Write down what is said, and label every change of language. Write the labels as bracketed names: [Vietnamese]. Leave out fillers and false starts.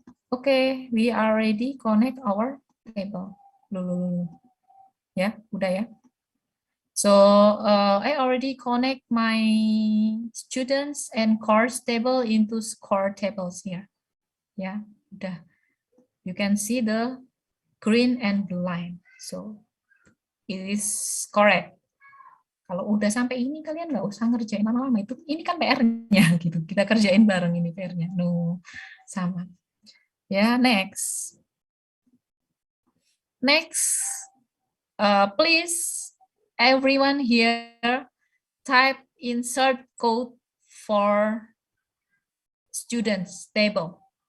[English] Okay, we already connect our table. [Indonesian] Ya, udah ya. [English] So I already connect my students and course table into core tables here. [Indonesian] Ya, udah. [English] You can see the green and blue line. So it is correct. [Indonesian] Kalau udah sampai ini kalian nggak usah ngerjain lama-lama, itu ini kan PR-nya gitu. Kita kerjain bareng ini PR-nya. No, sama. Ya, next. [English] Next, please everyone here type insert code for students table.